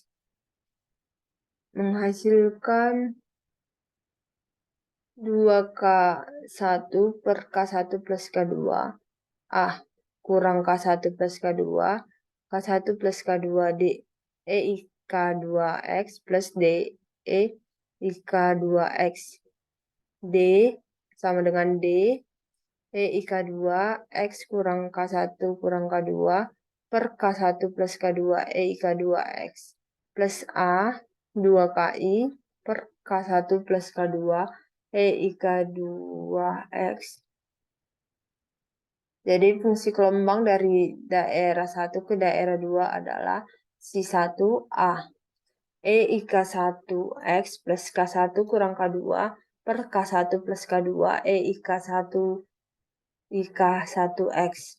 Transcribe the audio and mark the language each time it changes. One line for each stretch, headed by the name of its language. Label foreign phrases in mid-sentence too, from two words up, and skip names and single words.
Indonesian: Menghasilkan 2K1 per K1 plus K2 A kurang K1 plus K2 K1 plus K2 D E K2X plus D E IK2X. D sama dengan D. IK2X kurang K1 kurang K2 per K1 plus K2 IK2X plus A 2KI per K1 plus K2 IK2X. Jadi fungsi gelombang dari daerah 1 ke daerah 2 adalah Si1A. IK1X plus K1 kurang K2 per K1 plus K2 IK1X.